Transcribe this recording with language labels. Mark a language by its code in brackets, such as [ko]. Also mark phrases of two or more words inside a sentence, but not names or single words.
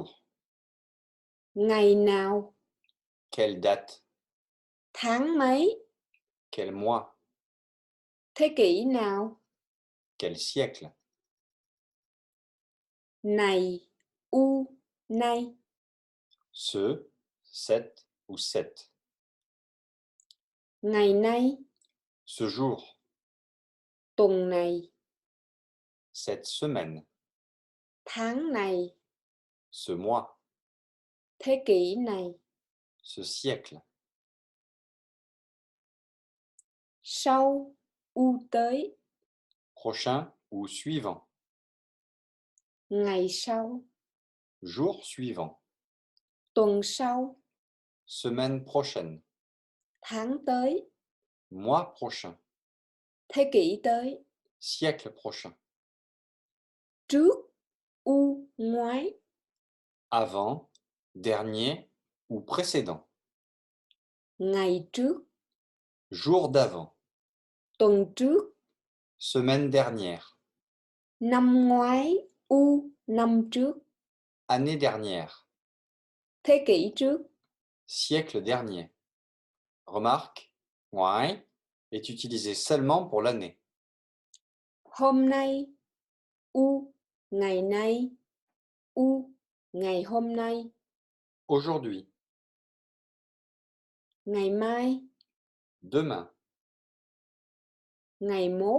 [vi] ngày nào, [fr] Quelle date. [vi] tháng mấy, [fr] Quel mois. [vi] thế kỷ nào, [fr] Quel siècle. [vi] này, nay, [fr] Ce, cette ou cette. [vi] ngày nay, [fr] Ce jour. [vi] tuần này, [fr] Cette semaine. [vi] tháng này, [fr] Ce mois. [vi] thế kỷ này, [fr] Ce siècle. [vi] sau, tới, [fr] Prochain ou suivant. [vi] ngày sau, [fr] Jour suivant. [vi] tuần sau, [fr] Semaine prochaine. [vi] tháng tới, [fr] Mois prochain. [vi] thế kỷ tới, [fr] Siècle prochain. [vi] trước, ngoái, [fr] Avant, dernier ou précédent. [vi] ngày trước, [fr] Jour d'avant. [vi] tuần trước, [fr] Semaine dernière. [vi] năm ngoái, năm trước, [fr] Année dernière. [vi] thế kỷ trước, [fr] Siècle dernier. Remarque, ngoái est utilisé seulement pour l'année. [vi] hôm nay, ngày nay, ngày hôm nay, [fr] Aujourd'hui. [vi] ngày mai, [fr] Demain. [vi] ngày mốt,